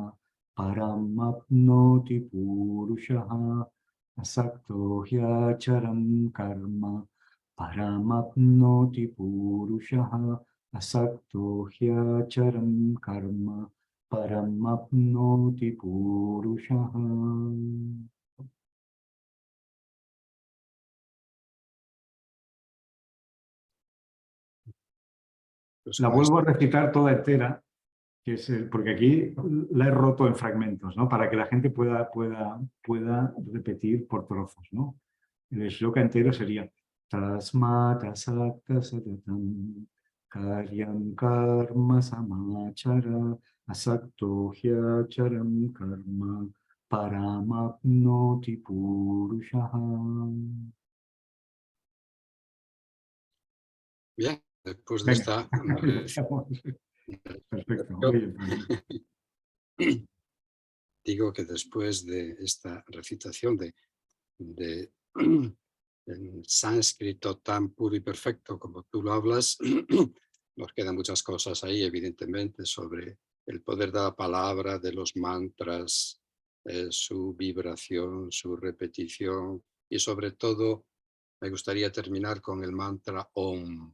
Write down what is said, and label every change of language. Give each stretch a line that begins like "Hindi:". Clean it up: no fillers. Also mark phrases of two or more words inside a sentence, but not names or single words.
Sanskrit: परमाप्नोति पुरुषः. असक्तो ह्याचरम् कर्म. परमाप्नोति पुरुषः. असक्तो ह्याचरम् कर्म. परमाप्नोति पुरुषः.
Spanish: Pues La con vuelvo esto, a recitar toda entera, porque aquí la he roto en fragmentos, ¿no? Para que la gente pueda repetir por trozos, ¿no? El shloka entero sería
Sanskrit: तस्मात सक्त सततम् कार्यम् कर्म समाचर असक्तो ह्याचरम् कर्म परमाप्नोति पुरुषः.
Spanish: Bien, después de Venga, esta perfecto. recitación, Oye, digo que después de esta recitación de en sánscrito tan puro y perfecto como tú lo hablas, nos quedan muchas cosas ahí, evidentemente, sobre el poder de la palabra, de los mantras, su vibración, su repetición y sobre todo me gustaría terminar con el mantra Om.